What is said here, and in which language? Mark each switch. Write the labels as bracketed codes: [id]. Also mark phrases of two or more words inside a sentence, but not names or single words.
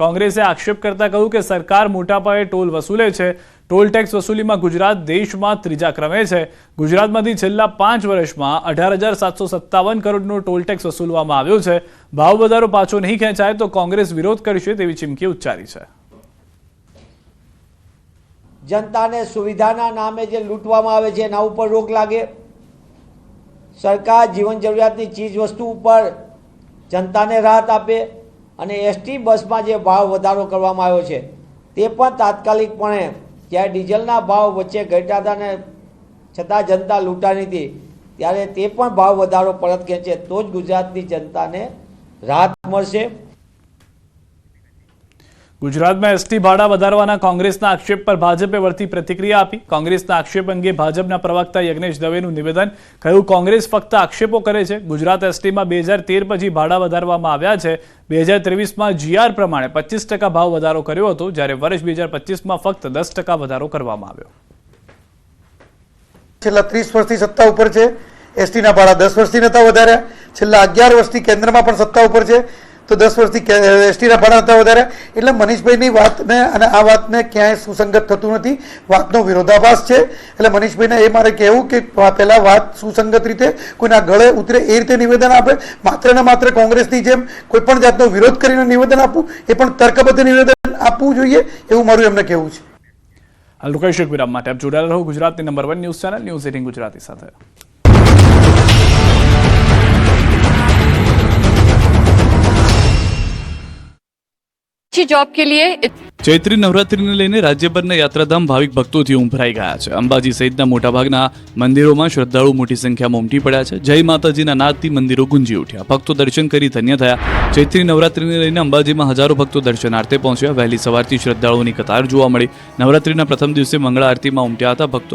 [gu] કોંગ્રેસે આક્ષેપ કરતા કહ્યું કે સરકાર મોટા પાયે ટોલ વસૂલે છે। ટોલ ટેક્સ વસૂલીમાં ગુજરાત દેશમાં ત્રીજા ક્રમે છે। ગુજરાતમાંથી છેલ્લા 5 વર્ષમાં 18,757 કરોડનો ટોલ ટેક્સ વસૂલવામાં આવ્યો છે। ભાવ વધારો પાછો નહીં ખેંચાય તો કોંગ્રેસ વિરોધ કરશે તેવી ચીમકી ઉચ્ચારી છે। જનતા સુવિધા નામે જો લૂંટવામાં આવે છે એના ઉપર રોક લાગે। સરકાર જીવન જરૂરિયાતની ચીજ વસ્તુ પર જનતા ને રાહત આપે અને એસટી બસ માં જો ભાવ વધારો કરવામાં આવ્યો છે તે પણ તાત્કાલિકપણે જ્યારે ડીઝલના ભાવ વચ્ચે ઘટ્યા હતા ને છતાં જનતા લૂંટાણી હતી ત્યારે તે પણ ભાવ વધારો પરત ખેંચે તો જ ગુજરાતની જનતાને રાહત મળશે। ગુજરાતમાં એસટી ભાડા વધારવાના કોંગ્રેસના આક્ષેપ પર ભાજપે વળતી પ્રતિક્રિયા આપી। કોંગ્રેસના આક્ષેપ અંગે ભાજપના પ્રવક્તા યજ્ઞેશ દવેનું નિવેદન। કહ્યું કોંગ્રેસ ફક્ત આક્ષેપો કરે છે। ગુજરાત એસટીમાં 2013 પછી ભાડા વધારવામાં આવ્યા છે। 2023માં જીઆર પ્રમાણે 25% ભાવ વધારો કર્યો હતો જ્યારે વર્ષ 2025માં ફક્ત 10% વધારો કરવામાં આવ્યો। છેલ્લા 30 વર્ષથી સત્તા ઉપર છે। એસટીના ભાડા 10 વર્ષથી નતા વધાર્યા। છેલ્લા 11 વર્ષથી કેન્દ્રમાં પણ સત્તા ઉપર છે તો 10 વર્ષથી એસટીના ભાડા નતા વધાર્યા। એટલે મનીષભાઈની વાતને અને આ વાતને ક્યાંય સુસંગત થતું નથી। વાતનો વિરોધાભાસ છે। એટલે મનીષભાઈને એ મારે કહેવું કે પહેલા વાત સુસંગત રીતે કોઈના ગળે ઉતરે એ રીતે નિવેદન આપે। માત્ર ને માત્ર કોંગ્રેસની જેમ કોઈ પણ જાતનો વિરોધ કરીને નિવેદન આપવું એ પણ તર્કબદ્ધ નિવેદન આપવું જોઈએ એવું મારું એમને કહેવું છે। હાલ રોકાઈશું એક વિરામ માટે। આપ જોડાયેલા રહો ગુજરાતની નંબર 1 ન્યૂઝ ચેનલ ન્યૂઝ 18 ગુજરાતી સાથે। [hi] जॉब के लिए [gu] ચૈત્રી નવરાત્રિને લઈને રાજ્યભરના યાત્રાધામ ભાવિક ભક્તોથી ઉંભરાઈ ગયા છે। અંબાજી સહિતના મોટાભાગના મંદિરોમાં શ્રદ્ધાળુ મોટી સંખ્યામાં ઉમટી પડ્યા છે। જય માતાજીના નાદથી મંદિરો ગુંજી ઉઠ્યા। ભક્તો દર્શન કરી ધન્ય થયા। ચૈત્રી નવરાત્રિને લઈને અંબાજીમાં હજારો ભક્તો દર્શનાર્થે પહોંચ્યા। વહેલી સવારથી શ્રદ્ધાળુઓની કતાર જોવા મળી। નવરાત્રિના પ્રથમ દિવસે મંગળા આરતીમાં ઉમટ્યા હતા ભક્તો।